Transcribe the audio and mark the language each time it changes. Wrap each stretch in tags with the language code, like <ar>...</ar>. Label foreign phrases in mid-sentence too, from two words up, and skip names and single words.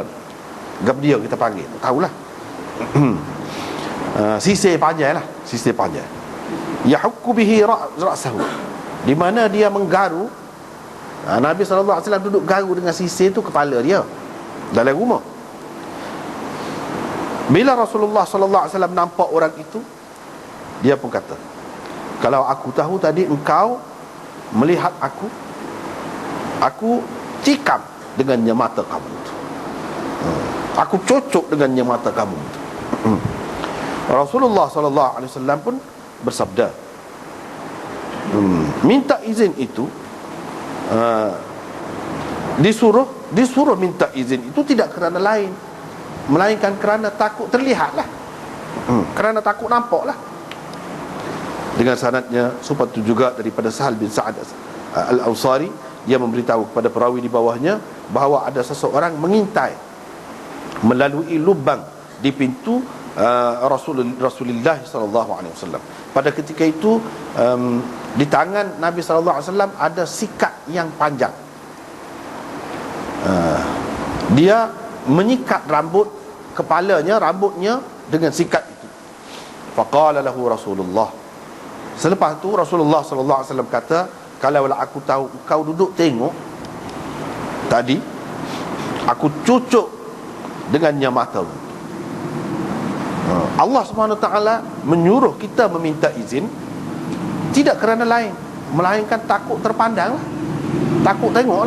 <ms>Gap dia kita panggil, tahulah. Sisir panjang lah, sisir panjang.</ms> <ar>يحك به رأسه,</ar> <ms>di mana dia menggaru. Nabi</ms> <ar>صلى الله عليه وسلم</ar> <ms>duduk garu dengan sisir tu kepala dia dalam rumah. Bila Rasulullah</ms> <ar>صلى الله عليه وسلم</ar> <ms>nampak orang itu, dia pun kata, kalau aku tahu tadi engkau melihat aku cikam dengannya mata kamu itu, aku cocok dengannya mata kamu itu. Rasulullah</ms> <ar>صلى الله عليه وسلم</ar> <ms>pun bersabda, minta izin itu, disuruh minta izin itu tidak kerana lain, melainkan kerana takut terlihatlah, kerana takut nampaklah. Dengan sanadnya serupa itu juga daripada Sahal bin Sa'ad Al-Ansari, dia memberitahu kepada perawi di bawahnya bahawa ada seseorang mengintai melalui lubang di pintu Rasulullah</ms> <ar>صلى الله عليه وسلم.</ar> <ms>Pada ketika itu di tangan Nabi</ms> <ar>صلى الله عليه وسلم</ar> <ms>ada sikat yang panjang. Dia menyikat rambutnya dengan sikat itu.</ms> <ar>فقال له رسول الله,</ar> <ms>selepas tu Rasulullah</ms> <ar>صلى الله عليه وسلم</ar> <ms>kata, kalaulah aku tahu kau duduk tengok tadi, aku cucuk dengannya matamu. Allah SWT menyuruh kita meminta izin tidak kerana lain, melainkan takut terpandang, takut tengok.</ms>